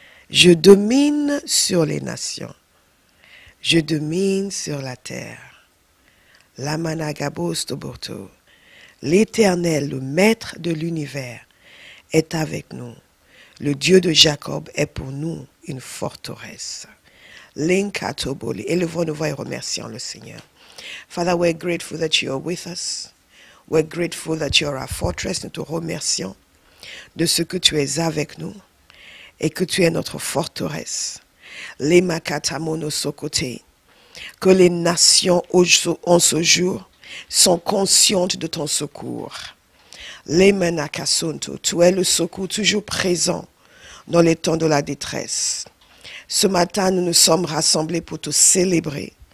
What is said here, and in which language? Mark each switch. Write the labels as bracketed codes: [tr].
[fr] Je domine sur les nations. Je domine sur la terre. Lamanagabos Toborto. L'Éternel, le Maître de l'univers, est avec nous. Le Dieu de Jacob est pour nous une forteresse. L'Enkatoboli. Élevons nos voix et remercions le Seigneur. [en] Father, we're grateful that you are with us. We're grateful that you are our fortress. [fr] Nous te remercions de ce que tu es avec nous et que tu es notre forteresse. Les makatamono sokote. Que les nations en ce jour sont conscientes de ton secours. Les menakasonto. Tu es le secours toujours présent dans les temps de la détresse. Ce matin, nous nous sommes rassemblés pour te célébrer,